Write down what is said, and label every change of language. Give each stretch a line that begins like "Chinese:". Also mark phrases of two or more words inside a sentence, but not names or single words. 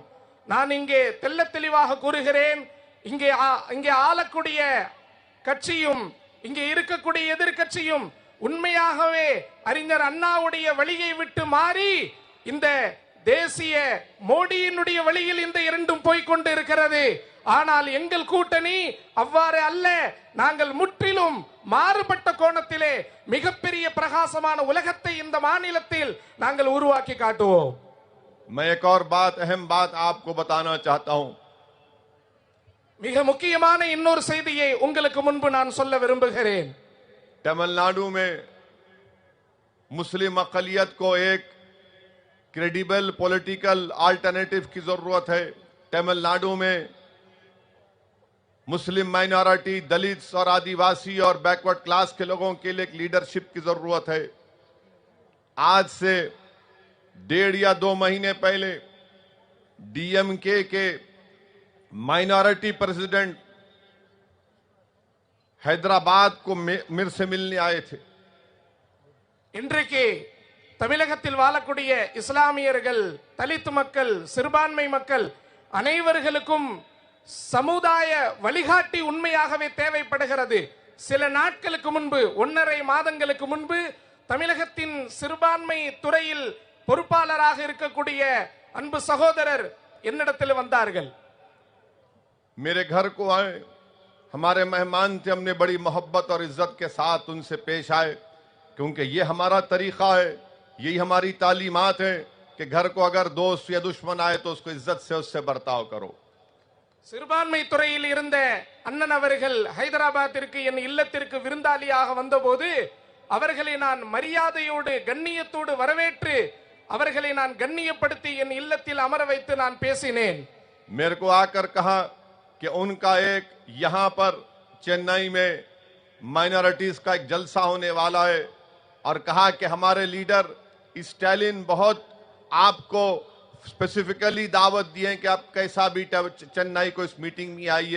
Tamil: நான் இங்கே தெள்ளத் தெளிவாக கூறுகிறேன், இங்கே ஆளக்கூடிய கட்சியும் இங்கே இருக்கக்கூடிய எதிர்க்கட்சியும் உண்மையாகவே அறிஞர் அண்ணாவுடைய வழியை விட்டு மாறி இந்த தேசிய மோடியினுடைய வழியில் இந்த இரண்டும் போய்கொண்டு இருக்கிறது. ஆனால் எங்கள் கூட்டணி அவ்வாறு அல்ல. நாங்கள் முற்றிலும் மாறுபட்ட கோணத்திலே மிகப்பெரிய பிரகாசமான உலகத்தை இந்த மாநிலத்தில் நாங்கள் உருவாக்கி காட்டுவோம்.
Urdu: میں ایک اور بات، اہم بات آپ کو بتانا چاہتا ہوں.
Tamil: மிக முக்கியமான இன்னொரு செய்தியை உங்களுக்கு முன்பு நான் சொல்ல விரும்புகிறேன்.
Urdu: تمل ناڈو میں مسلم اقلیت کو ایک
English: credible political alternative
Urdu: کی ضرورت ہے. تمل ناڈو میں مسلم مائنارٹی، دلتس اور آدی واسی اور
English: backward class
Urdu: کے لوگوں کے لیے ایک لیڈرشپ کی ضرورت ہے. آج سے 1.5 یا 2 مہینے پہلے ڈی ایم کے کے
English: minority president
Urdu: حیدرآباد کو میرے سے ملنے آئے تھے.
Tamil: இன்றைக்கு தமிழகத்தில் வாழக்கூடிய இஸ்லாமியர்கள், தலித் மக்கள், சிறுபான்மை மக்கள் அனைவர்களுக்கும் சமுதாய வழிகாட்டி உண்மையாகவே தேவைப்படுகிறது. சில நாட்களுக்கு முன்பு, 1.5 மாதங்களுக்கு முன்பு தமிழகத்தின் சிறுபான்மை துறையில் பொறுப்பாளராக இருக்கக்கூடிய அன்பு சகோதரர் என்னிடத்தில் வந்தார்கள்.
Urdu: میرے گھر کو آئے، ہمارے مہمان تھے. ہم نے بڑی محبت اور عزت کے ساتھ ان سے پیش آئے، کیونکہ یہ ہمارا طریقہ ہے، یہی ہماری تعلیمات ہے کہ گھر کو اگر دوست یا دشمن آئے تو اس کو عزت سے اس سے برتاؤ کرو.
Tamil: சிறுபான்மை துறையில் இருந்த அண்ணன் அவர்கள் ஹைதராபாத்திற்கு என் இல்லத்திற்கு விருந்தாளியாக வந்தபோது அவர்களை நான் மரியாதையோடு, கண்ணியத்தோடு வரவேற்று அவர்களை நான் கண்ணியப்படுத்தி என் இல்லத்தில் அமர வைத்து நான் பேசினேன்.
Urdu: میرے کو آ کر کہا کہ ان کا ایک یہاں پر چنئی میں مائنارٹیز کا ایک جلسہ ہونے والا ہے، اور کہا کہ ہمارے لیڈر اسٹالن بہت آپ کو اسپیسیفکلی دعوت دیے کہ آپ کیسا بھی چنئی کو اس میٹنگ میں آئیے.